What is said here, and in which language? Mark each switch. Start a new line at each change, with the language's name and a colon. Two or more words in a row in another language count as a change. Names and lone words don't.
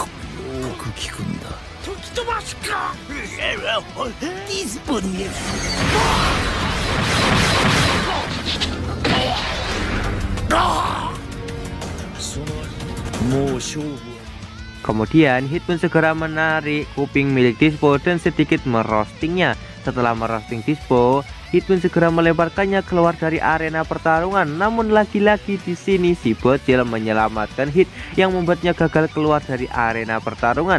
Japanese: よく聞くんだ。吹き飛ばしか。ディスポに。もう勝負。
Indonesian: Kemudian Hit pun segera menarik kuping milik Dispo dan sedikit merostingnya. Setelah merosting Dispo, Hit pun segera melemparkannya keluar dari arena pertarungan. Namun lagi-lagi di sini si bocil menyelamatkan Hit yang membuatnya gagal keluar dari arena pertarungan.